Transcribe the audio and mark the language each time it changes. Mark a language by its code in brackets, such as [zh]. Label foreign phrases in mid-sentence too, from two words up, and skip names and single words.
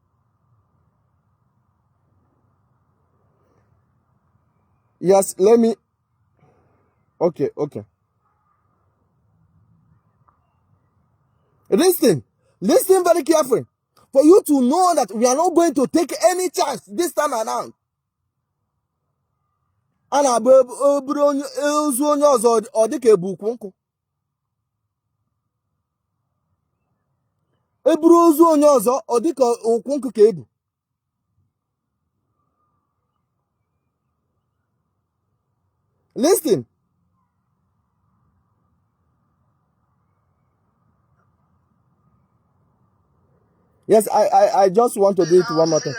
[en] Yes, let me. Okay. Listen very carefully. For you to know that we are not going to take any chance this time around. [ig] Ana eburu ozu onye ọzọ ọ dịka ebukwu nkụ. Eburu ozu onye ọzọ ọ dịka okwu nkụ ka ebu. [en] Listen. Yes, I just want to do it one more time.